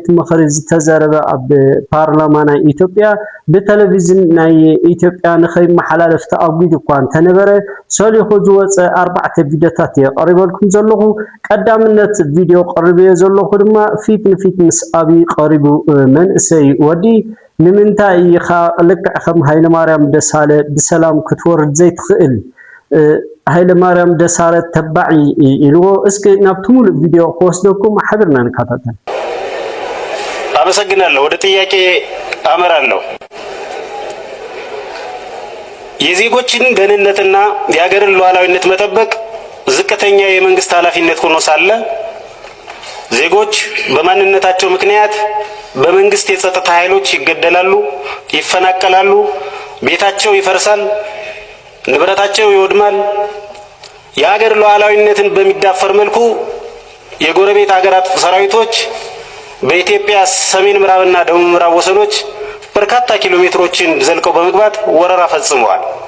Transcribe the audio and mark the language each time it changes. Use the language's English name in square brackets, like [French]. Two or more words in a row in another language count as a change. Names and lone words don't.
[Tigrinya] ምኽሪ ዝተዘረበ ኣብ ፓርላማ ናይ ኢትዮጵያ ብቴሌቪዥን ናይ ኢትዮጵያ ንኸይመሓላለፍ ተኣጊዱ እኳ እንተነበረ ሰሊኹ ዝወፀ 4 ቪድዮታት የቀሪበልኩም ዘለኹ ቀዳምነት ቪድዮ ቀሪበ ዘለኹ ድማ ፊት ንፊት ምስ ኣቢ ቀሪቡ መንእሰይ ወዲ ንምንታይ ኢኻ ልክዕ ከም ሃይለማርያም ደሳለ ብሰላም ክትወርድ ዘይትኽእል ሃይለማርያም ደሳለ ተባዒ ኢልዎ እስኪ ናብቲ ሙሉእ ቪድዮ ክወስደኩም ሓቢርና ንከታተል። [Amharic] አመሰግናለሁ። ወደ ጥያቄ አመራለሁ። የዜጎችን ደህንነትና የሀገርን ሉዓላዊነት መጠበቅ ዝቅተኛ የመንግስት ኃላፊነት ሆኖ ሳለ ዜጎች በማንነታቸው ምክንያት በመንግስት የጸጥታ ኃይሎች ይገደላሉ፣ ይፈናቀላሉ፣ ቤታቸው ይፈርሳል፣ ንብረታቸው ይወድማል። የሀገር ሉዓላዊነትን በሚዳፈር መልኩ የጎረቤት ሀገራት ሰራዊቶች በኢትዮጵያ ሰሜን ምዕራብና ደቡብ ምዕራብ ወሰኖች በርካታ ኪሎ ሜትሮችን ዘልቀው በመግባት ወረራ ፈጽመዋል።